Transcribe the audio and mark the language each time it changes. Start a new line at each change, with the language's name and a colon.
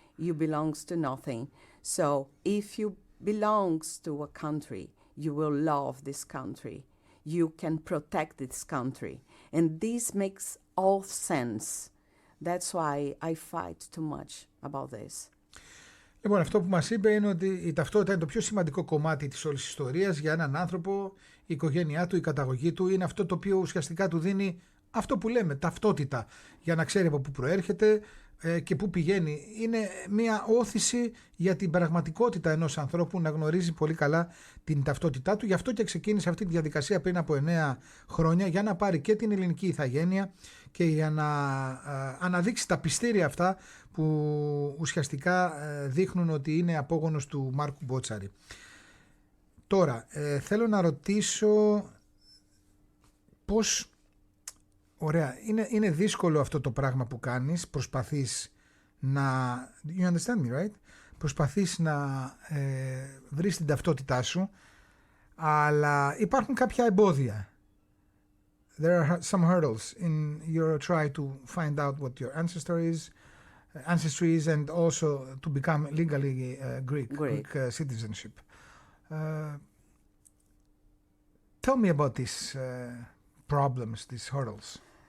English: You belongs to nothing. So if you belongs to a country, you will love this country. You can protect this country. And this makes all sense. That's why I fight too much about this.
Greek: Λοιπόν, αυτό που μας είπε είναι ότι η ταυτότητα είναι το πιο σημαντικό κομμάτι της όλης ιστορίας για έναν άνθρωπο, η οικογένειά του, η καταγωγή του, είναι αυτό το οποίο ουσιαστικά του δίνει αυτό που λέμε, ταυτότητα, για να ξέρει από πού προέρχεται και πού πηγαίνει. Είναι μια όθηση για την πραγματικότητα ενός ανθρώπου να γνωρίζει πολύ καλά την ταυτότητά του. Γι' αυτό και ξεκίνησε αυτή τη διαδικασία πριν από 9 χρόνια για να πάρει και την ελληνική ηθαγένεια και για να αναδείξει τα πιστήρια αυτά που ουσιαστικά δείχνουν ότι είναι απόγονος του Μάρκου Μπότσαρη. Τώρα, θέλω να ρωτήσω πώς... Ωραία, είναι δύσκολο αυτό το πράγμα που κάνεις, προσπαθείς να...
English: You understand me, right?
Greek: Προσπαθείς να βρεις την ταυτότητά σου, αλλά υπάρχουν κάποια εμπόδια.
English: There are some hurdles in your try to find out what your ancestry is and also to become legally Greek citizenship. Tell me about these problems, these hurdles.